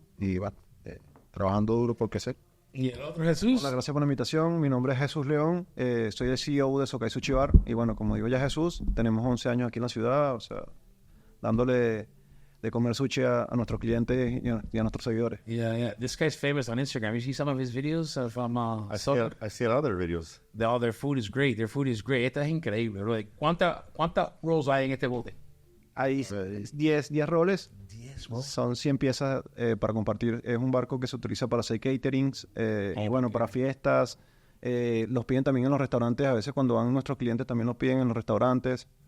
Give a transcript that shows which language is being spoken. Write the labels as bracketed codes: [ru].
[es] Y bueno, trabajando duro por crecer. ¿Y el otro Jesús? Hola, gracias por la invitación. Mi nombre es Jesús León. Soy el CEO de Sokai Sushi Bar. Y bueno, como digo ya Jesús, tenemos 11 años aquí en la ciudad, o sea, dándole de comer sushi a nuestros clientes y a nuestros seguidores. [en] Yeah. This guy's famous on Instagram. You see some of his videos from I see other videos. Their food is great. Their food is great. [es] Esta es increíble, bro. ¿Cuántas rolls hay en este bote? Hay 10 roles. [en] 10 rolls. [es] Son 100 piezas para compartir. Es un barco que se utiliza para hacer caterings. Y bueno, para fiestas. Los piden también en los restaurantes. A veces cuando van nuestros clientes también los piden en los restaurantes.